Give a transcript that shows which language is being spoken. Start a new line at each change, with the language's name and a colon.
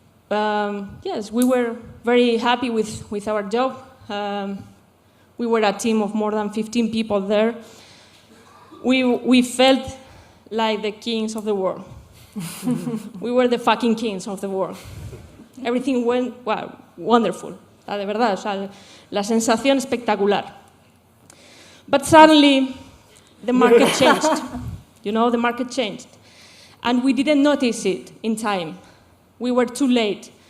English: Yes, we were very happy with our job. We were a team of more than 15 people there. We felt like the kings of the world. We were the fucking kings of the world. Everything went, wow, wonderful.
Spanish: De verdad, o sea, la sensación espectacular.
English: But suddenly, the market changed. You know, the market changed. And we didn't notice it in time. We were too late.